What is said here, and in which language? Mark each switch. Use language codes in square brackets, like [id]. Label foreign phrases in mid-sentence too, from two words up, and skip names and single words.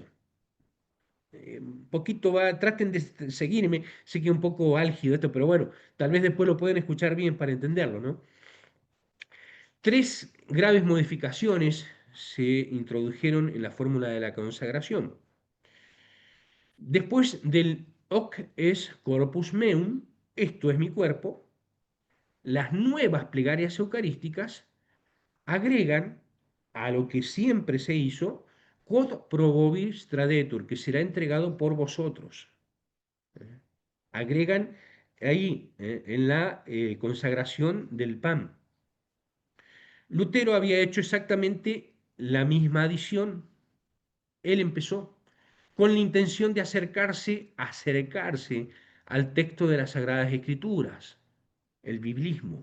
[es] Un poquito va, traten de seguirme, sé que es un poco álgido esto, pero bueno, tal vez después lo pueden escuchar bien para entenderlo, ¿no? Tres graves modificaciones se introdujeron en la fórmula de la consagración. Después del [la] hoc es corpus meum, [es] esto es mi cuerpo, las nuevas plegarias eucarísticas agregan a lo que siempre se hizo, [la] quod pro vobis tradetur, [es] que será entregado por vosotros. Agregan ahí, en la consagración del pan. Lutero había hecho exactamente la misma adición. Él empezó con la intención de acercarse al texto de las Sagradas Escrituras, el biblismo.